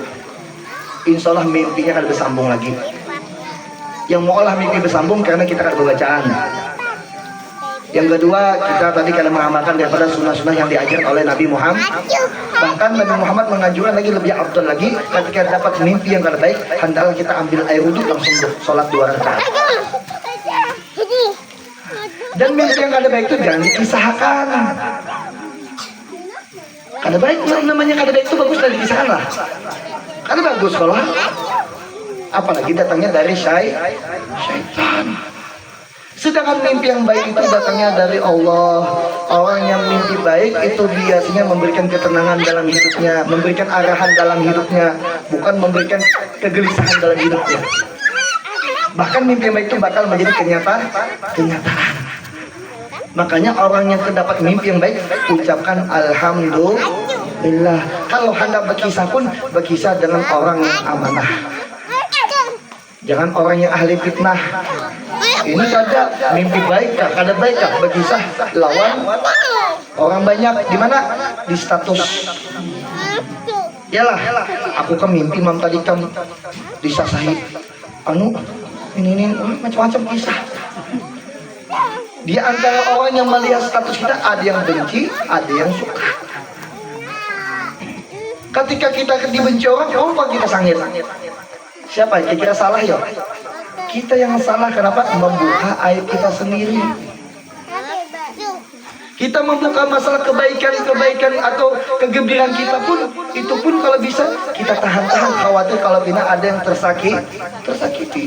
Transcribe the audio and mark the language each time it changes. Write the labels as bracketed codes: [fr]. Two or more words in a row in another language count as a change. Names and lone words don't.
[id] Insya Allah mimpinya akan bersambung lagi. Yang mau olah mimpi bersambung karena kita akan berbacaan. Yang kedua, kita tadi karena mengamalkan daripada sunnah-sunnah yang diajar oleh Nabi Muhammad. Bahkan Nabi Muhammad menganjurkan lagi lebih afdal lagi, ketika dapat mimpi yang kada baik, hendaklah kita ambil air wudhu langsung sholat 2 rakaat. Dan mimpi yang kada baik itu jangan dikisahkan. Kada baik, namanya kada baik itu bagus dan dikisahkan lah. Kada bagus kalau apalagi datangnya dari syaitan. Sedangkan mimpi yang baik itu datangnya dari Allah. Orang yang mimpi baik itu biasanya memberikan ketenangan dalam hidupnya, memberikan arahan dalam hidupnya, bukan memberikan kegelisahan dalam hidupnya. Bahkan mimpi yang baik itu bakal menjadi kenyataan. Makanya orang yang terdapat mimpi yang baik, ucapkan alhamdulillah. Kalau hendak berkisah pun berkisah dengan orang yang amanah. Jangan orang yang ahli fitnah. [bjn] Ini saja mimpi baik kah, kada baik kah, berkisah lawan orang banyak. [id] Di mana? Di status. [bjn] Yalah, aku kan mimpi mam tadi kan disasahi. [id] Ini macam-macam kisah. Di antara orang yang melihat status kita ada yang benci, ada yang suka. [bjn] Ketika kita dibenci orang, apa kita sangit? [id] Siapa yang kira salah ya? Kita yang salah, kenapa? Membuka aib kita sendiri. Kita membuka masalah kebaikan atau kegembiraan kita pun, itu pun kalau bisa kita tahan-tahan, khawatir kalau bina ada yang tersakiti.